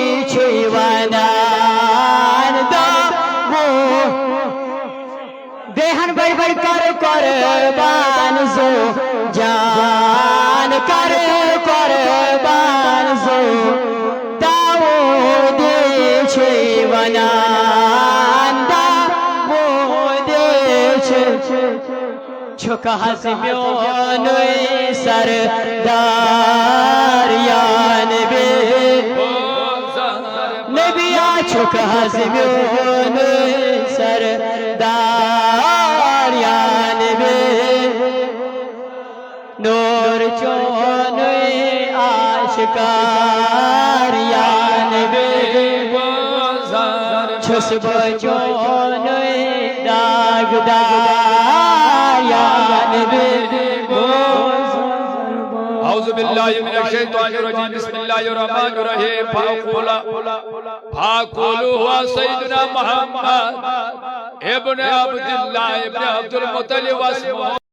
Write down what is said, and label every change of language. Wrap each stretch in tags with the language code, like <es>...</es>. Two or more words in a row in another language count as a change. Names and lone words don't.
<ks>छुवानान दावो देहन बड़ कर कुर्बान जो जान कर कुर्बान जो दाऊदी छुवानान दाऊदी छुक हज़म्योन सरदार</ks> <ar>يا نبي</ar> <ks>नबिया छुक हज़म्योन सरदार</ks> <ar>يا نبي</ar> <ks>नूर चोन आशिकार</ks> <ar>يا نبي</ar> <ks>छुस बचोन दागदार</ks> <ar>يا نبي أعوذ بالله من الشيطان الرجيم بسم الله الرحمن الرحيم فقل هو سيدنا محمد ابن عبد الله ابن عبد المطلب واسمه</ar>